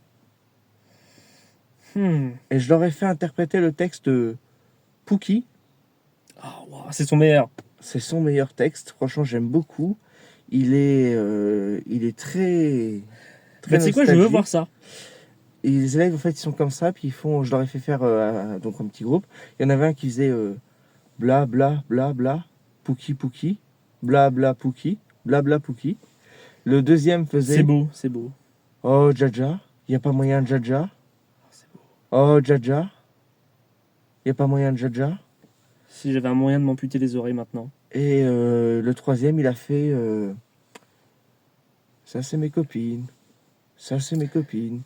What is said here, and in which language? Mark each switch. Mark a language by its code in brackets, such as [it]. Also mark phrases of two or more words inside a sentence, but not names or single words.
[fr] Et je leur ai fait interpréter le texte Pouki. Oh, wow, c'est son meilleur. C'est son meilleur texte. Franchement, j'aime beaucoup. Il est très Bah, tu sais quoi, je veux nostalgique. voir ça. Et les élèves, en fait, ils sont comme ça. Puis je leur ai fait faire donc un petit groupe. Il y en avait un qui faisait bla bla bla bla, pouki pouki, bla bla pouki, bla bla pouki. Le deuxième faisait C'est beau. oh Jaja, y a pas moyen de Jaja. Oh Jaja, y a pas moyen de Jaja. Si j'avais un moyen de m'amputer les oreilles maintenant. Et le troisième, il a fait ça c'est mes copines, ça c'est mes copines.